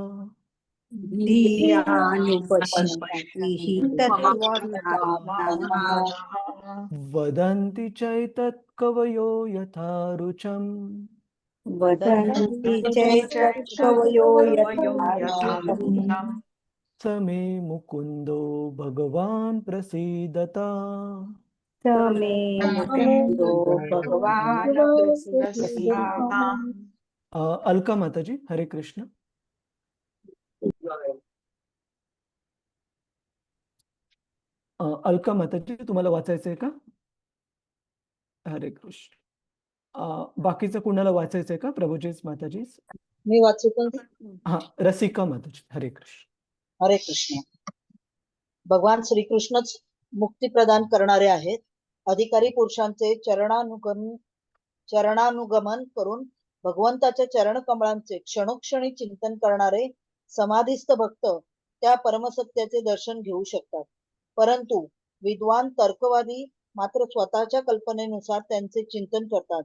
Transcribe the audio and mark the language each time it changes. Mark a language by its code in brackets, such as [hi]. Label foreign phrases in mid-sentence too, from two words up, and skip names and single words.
[sa] वदन्ति चैतत्कवयो यथा रुचम् स मे मुकुन्दो भगवान् प्रसीदता. [mr] अलका माताजी, हरे कृष्ण. अलका माताजी, तुम्हाला वाचायचंय का? हरे कृष्ण. बाकीचं कुणाला वाचायचंय का प्रभूजीच माताजीच? मी वाचू का? रसिका माताजी, हरे कृष्ण. हरे कृष्ण. भगवान श्रीकृष्णच मुक्ती प्रदान करणारे आहेत. अधिकारी पुरुषांचे चरणानुगमन करून भगवंताच्या चरण कमळांचे क्षणोक्षणी चिंतन करणारे समाधिस्थ भक्त त्या परमसत्याचे दर्शन घेऊ शकतात. परंतु विद्वान तर्कवादी मात्र स्वतःच्या कल्पनेनुसार त्यांचे चिंतन करतात.